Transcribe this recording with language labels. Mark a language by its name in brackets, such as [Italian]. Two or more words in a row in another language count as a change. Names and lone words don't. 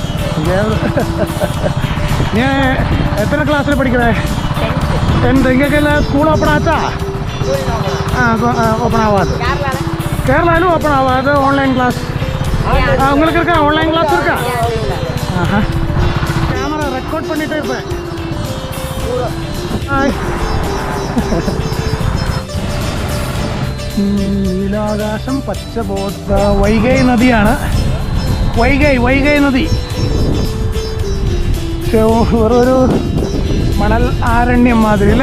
[Tamil] நீ எத்தனை கிளாஸில் படிக்கிற? 10th. இங்கெல்லாம் [English] school open [Tamil] ஆச்சா? ஓப்பன் ஆகாது. கேரளாலும் ஓப்பன் ஆகாது. [English] online class [Tamil] உங்களுக்கு இருக்கா? [English] online class [Tamil] இருக்கா? ஆஹா. [English] camera record [Tamil] பண்ணிகிட்டே இருப்பேன். [Malayalam] നീലാകാശം, പച്ച ബോട്ട്. വൈഗൈ നദിയാണ്. വൈഗൈ നദി. പക്ഷേ ഒരു മണൽ ആരണ്യം മാതിരി അല്ലേ?